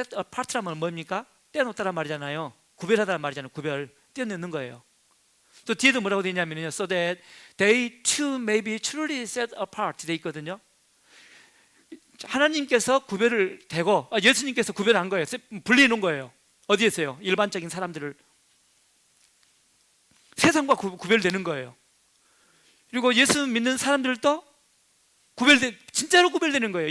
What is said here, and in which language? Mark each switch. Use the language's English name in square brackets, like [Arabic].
[Korean] set apart라면 뭡니까? 떼어놓다란 말이잖아요. 구별하다란 말이잖아요. 구별, 떼어놓는 거예요. [English] 또 뒤에도 뭐라고 되어 있냐면요, so that they too may be truly set apart 되어 있거든요. [Korean] 하나님께서 구별을 대고 예수님께서 구별한 거예요. 분리해 놓은 거예요. 어디에서요? 일반적인 사람들을 세상과 구별되는 거예요. 그리고 예수 믿는 사람들도 진짜로 구별되는 거예요.